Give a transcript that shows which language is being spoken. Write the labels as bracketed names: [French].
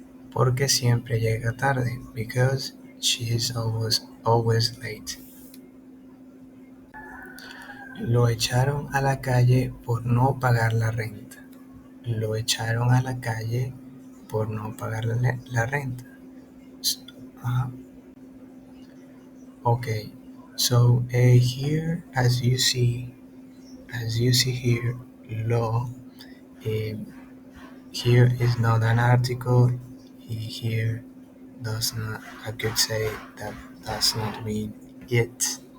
[Spanish] Porque siempre llega tarde. [English] Because she is always late. [Spanish] Lo echaron a la calle por no pagar la renta. Lo echaron a la calle por no pagar la renta. [English] Uh, okay, so here as you see here, law. Um, here is not an article. Here does not. I could say that does not mean it.